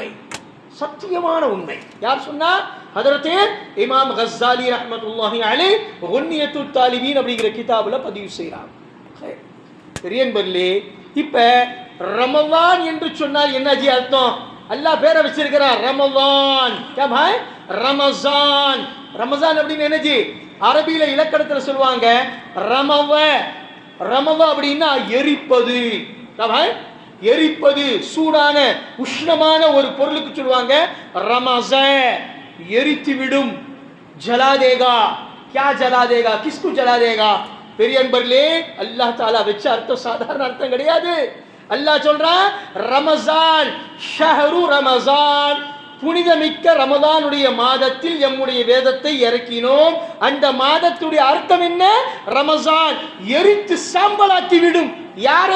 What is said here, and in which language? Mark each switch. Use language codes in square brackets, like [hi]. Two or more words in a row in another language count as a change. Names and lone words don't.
[ta] சத்தியமான உண்மை. யார் சொன்னா? ஹதரத் இமாம் கஸ்ஸாலி [ar] رحمة الله عليه [ta] குன்னியத்துத் தாலிபீன் அப்படிங்கிற கிதாபுல பதிவு செய்றாங்க. பெரியன்பர்களே, இப்ப ரமலான் என்று சொன்னால் என்ன ஜி அர்த்தம்? அல்லாஹ் பேரை வச்சிருக்கிறார் ரமலான். [hi] क्या भाई? [ta] ரமஜான். ரமஜான் அப்படின்னு என்ன ஜி? அரபியில இலக்கணத்துல சொல்லுவாங்க ரமவ. ரமவ அப்படின்னா எரிப்பது. [hi] क्या भाई? [ta] எரிப்பது, சூடான உஷ்ணமான ஒரு பொருளுக்கு சொல்லுவாங்க ரமஸ, எரித்து விடும். [hi] जला देगा. क्या जला देगा? किसको जला देगा? [ta] பெரியன்பர்களே, [ar] الله تعالى [ta] வச்ச அர்த்தம் சாதாரண அர்த்தம் கிடையாது. அல்லாஹ் சொல்றான் ரமஸான், [ar] شهر رمضان, [ta] புனிதமிக்க ரமலானுடைய மாதத்தில் எம்முடைய வேதத்தை இறக்கினோம். அந்த மாதத்துடைய அர்த்தம் என்ன? ரமஸான் எரித்து சாம்பலாக்கி விடும். யாரை?